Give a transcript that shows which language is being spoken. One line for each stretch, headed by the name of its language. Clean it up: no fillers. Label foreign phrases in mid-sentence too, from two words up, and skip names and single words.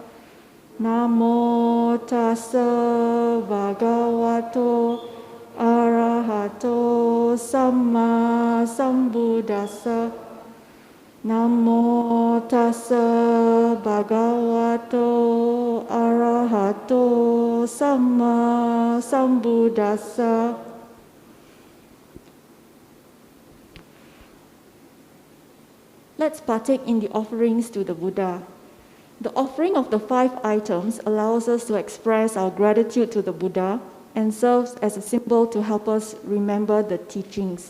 Pali: Namo tassa bhagavato arahato samma sambuddhassa. Namo tassa bhagavato arahato samma sambuddhassa.
English: Let's partake in the offerings to the Buddha. The offering of the 5 items allows us to express our gratitude to the Buddha and serves as a symbol to help us remember the teachings.